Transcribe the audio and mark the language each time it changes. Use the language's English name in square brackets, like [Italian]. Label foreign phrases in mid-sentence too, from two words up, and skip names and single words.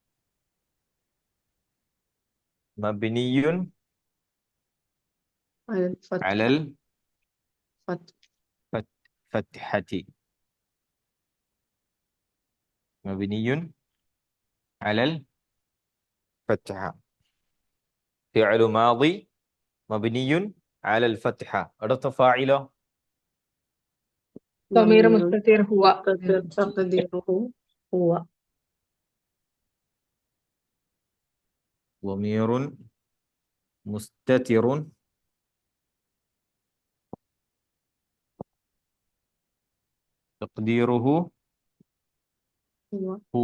[Arabic] مبني على الفتحة. مبني على الفتح. فعل ماض مبني على الفتح. [Malayalam] അടുത്ത ഫാഇലോ? [Arabic] ضمير مستتر هو. تقديره هو. ضمير مستتر تقديره هو.